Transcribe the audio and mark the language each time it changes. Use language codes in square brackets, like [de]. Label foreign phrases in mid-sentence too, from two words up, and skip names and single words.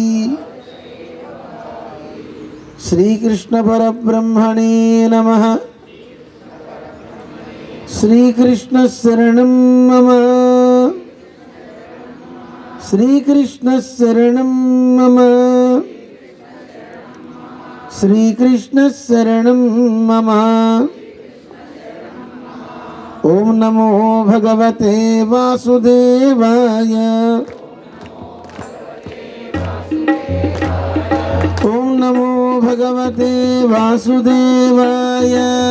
[sa] శ్రీకృష్ణ పరబ్రహ్మణే నమః. శ్రీకృష్ణ శరణం మమ. శ్రీకృష్ణ శరణం మమ. శ్రీకృష్ణ శరణం మమ. ఓం నమో భగవతే వాసుదేవాయ. ఓం నమో భగవతే వాసుదేవాయ.